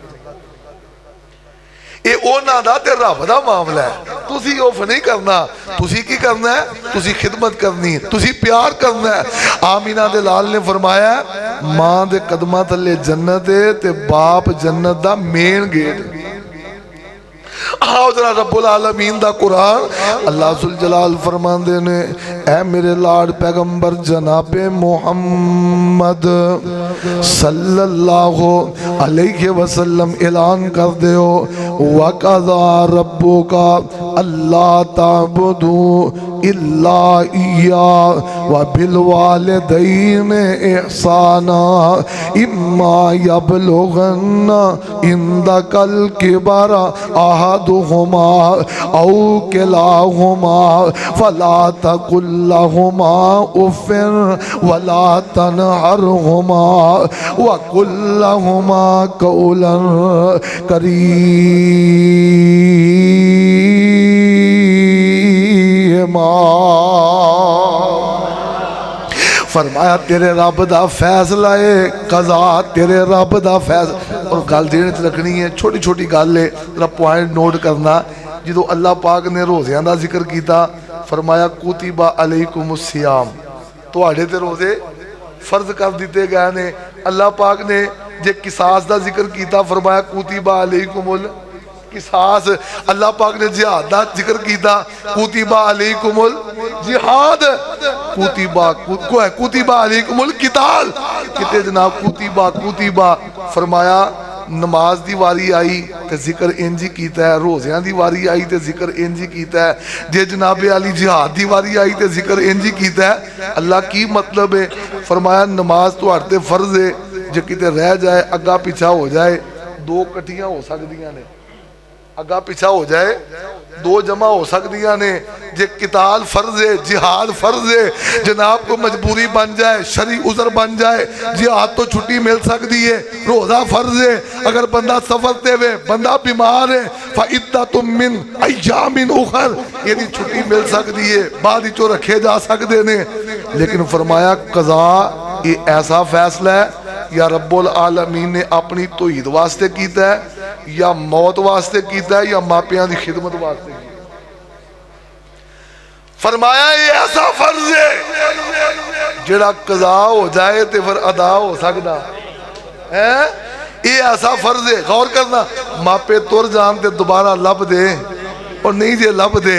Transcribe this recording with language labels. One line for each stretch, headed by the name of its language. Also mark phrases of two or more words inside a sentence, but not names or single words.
Punjabi: ਇਹ ਓਨਾ ਦਾ ਤੇ ਰੱਬ ਦਾ ਮਾਮਲਾ ਹੈ, ਤੁਸੀਂ ਉਫ਼ ਨਹੀਂ ਕਰਨਾ, ਤੁਸੀਂ ਕੀ ਕਰਨਾ ਹੈ, ਤੁਸੀਂ ਖ਼ਿਦਮਤ ਕਰਨੀ, ਤੁਸੀਂ ਪਿਆਰ ਕਰਨਾ ਹੈ। ਆਮੀਨਾ ਦੇ ਲਾਲ ਨੇ ਫ਼ਰਮਾਇਆ ਮਾਂ ਦੇ ਕਦਮਾਂ ਥੱਲੇ ਜੰਨਤ ਹੈ ਤੇ ਬਾਪ ਜੰਨਤ ਦਾ
English: main gate.
Punjabi: ਆਓ ਜ਼ਰਾ
Arabic: رب العالمين
Punjabi: ਦਾ ਕੁਰਾਨ
Arabic: الله ذو الجلال
Punjabi: ਫ਼ਰਮਾਂਦੇ ਨੇ ਐ ਮੇਰੇ ਲਾਡ ਪੈਗੰਬਰ ਜਨਾਬੇ ਮੋਹੰਮਦ
Arabic: صلى الله عليه وسلم
Punjabi: ਐਲਾਨ ਕਰ ਦਿਓ
Arabic: وقضى ربك ألا تعبدوا إلا إياه وبالوالدين إحسانا إما يبلغن عندك الكبر أحدهما أو كلاهما فلا تقل لهما أف ولا تنهرهما وقل لهما قولا كريما.
Punjabi: ਫ਼ਰਮਾਇਆ ਤੇਰੇ ਰੱਬ ਦਾ ਫ਼ੈਸਲਾ ਹੈ, ਕਜ਼ਾ ਤੇਰੇ ਰੱਬ ਦਾ ਫ਼ੈਸਲਾ। ਔਰ ਗੱਲ ਦੇਣੇ ਚ ਰੱਖਣੀ ਹੈ, ਛੋਟੀ ਛੋਟੀ ਗੱਲ ਹੈ, ਤੇਰਾ
English: point note
Punjabi: ਕਰਨਾ। ਜੋ ਅੱਲਾਹ ਪਾਕ ਨੇ ਰੋਜ਼ਿਆਂ ਦਾ ਜ਼ਿਕਰ ਕੀਤਾ ਫ਼ਰਮਾਇਆ
Arabic: كتب عليكم الصيام,
Punjabi: ਤੁਹਾਡੇ ਤੇ ਰੋਜ਼ੇ ਫ਼ਰਜ਼ ਕਰ ਦਿੱਤੇ ਗਏ ਨੇ। ਅੱਲਾਹ ਪਾਕ ਨੇ ਜੇ ਕਿਸਾਸ ਦਾ ਜ਼ਿਕਰ ਕੀਤਾ ਫ਼ਰਮਾਇਆ
Arabic: كتب عليكم القصاص.
Punjabi: ਅੱਲਾਹ ਪਾਕ ਨੇ ਜਿਹਾਦ ਦਾ ਜ਼ਿਕਰ ਕੀਤਾ
Arabic: كتب عليكم الجهاد، كتب عليكم القتال,
Punjabi: ਕਿਤੇ ਜਨਾਬ
Arabic: كتب كتب.
Punjabi: ਫ਼ਰਮਾਇਆ ਨਮਾਜ਼ ਦੀ ਵਾਰੀ ਆਈ ਤੋ ਜ਼ਿਕਰ ਇੰਜ ਹੀ ਕੀਤਾ ਹੈ, ਰੋਜ਼ਿਆਂ ਦੀ ਵਾਰੀ ਆਈ ਤੋ ਜ਼ਿਕਰ ਇੰਜ ਹੀ ਕੀਤਾ ਹੈ, ਜੇ ਜਨਾਬੇ ਅਲੀ ਜਿਹਾਦ ਦੀ ਵਾਰੀ ਆਈ ਤੋ ਜ਼ਿਕਰ ਇੰਜ ਹੀ ਕੀਤਾ ਹੈ। ਅੱਲਾਹ ਕੀ ਮਤਲਬ ਹੈ? ਫ਼ਰਮਾਇਆ ਨਮਾਜ਼ ਤੁਹਾਡੇ ਤੇ ਫ਼ਰਜ਼ ਹੈ, ਜੇ ਕਿਤੇ ਰਹਿ ਜਾਏ ਅੱਗਾ ਪਿੱਛਾ ਹੋ ਜਾਏ, 2 ਕੱਠੀਆਂ ਹੋ ਸਕਦੀਆਂ ਨੇ, ਅੱਗਾ ਪਿੱਛਾ ਹੋ ਜਾਏ 2 ਜਮਾ ਹੋ ਸਕਦੀਆਂ ਨੇ। ਜੇ ਕਿਤਾਲ ਫ਼ਰਜ਼ ਹੈ, ਜਿਹਾਦ ਫ਼ਰਜ਼ ਹੈ, ਜਨਾਬ ਕੋ ਮਜਬੂਰੀ ਬਣ ਜਾਏ, ਸ਼ਰਈ ਉਜ਼ਰ ਬਣ ਜਾਏ, ਜਿਹਾਦ ਤੋ ਛੁੱਟੀ
Hindi: मिल सकती है,
Punjabi: ਰੋਜ਼ਾ ਫ਼ਰਜ਼ ਹੈ। ਅਗਰ ਬੰਦਾ ਸਫ਼ਰ ਤੇ ਵੇ, ਬੰਦਾ ਬੀਮਾਰ ਹੈ,
Arabic: فعدة من أيام أخر,
Punjabi: ਯਦਿ ਛੁੱਟੀ
Hindi: मिल सकती है,
Punjabi: ਬਾਦ ਵਿਚੋਂ ਰੱਖੇ ਜਾ ਸਕਦੇ ਨੇ। ਲੇਕਿਨ ਫ਼ਰਮਾਇਆ ਕਜ਼ਾ ਇਹ ਐਸਾ ਫ਼ੈਸਲਾ ਹੈ ਯਾ
Arabic: رب العالمين
Punjabi: ਨੇ ਅਪਣੀ ਤੌਹੀਦ ਵਾਸਤੇ ਕੀਤਾ ਹੈ, ਯਾ ਮੌਤ ਵਾਸਤੇ ਕੀਤਾ ਹੈ, ਯਾ ਮਾਪਿਆਂ ਕੀ ਖ਼ਿਦਮਤ ਵਾਸਤੇ। ਫ਼ਰਮਾਇਆ ਇਹ ਐਸਾ ਫ਼ਰਜ਼ ਹੈ ਜਿਹੜਾ ਕਜ਼ਾ ਹੋ ਜਾਏ ਤੋ ਫਿਰ ਅਦਾ ਹੋ ਸਕਦਾ ਹੈ। ਇਹ ਐਸਾ ਫ਼ਰਜ਼ ਹੈ, ਗ਼ੌਰ ਕਰਨਾ, ਮਾਪੇ ਤੁਰ ਜਾਣ ਤੇ ਦੋਬਾਰਾ ਲੱਭਦੇ ਔਰ ਨਹੀਂ ਜੇ ਲੱਭਦੇ।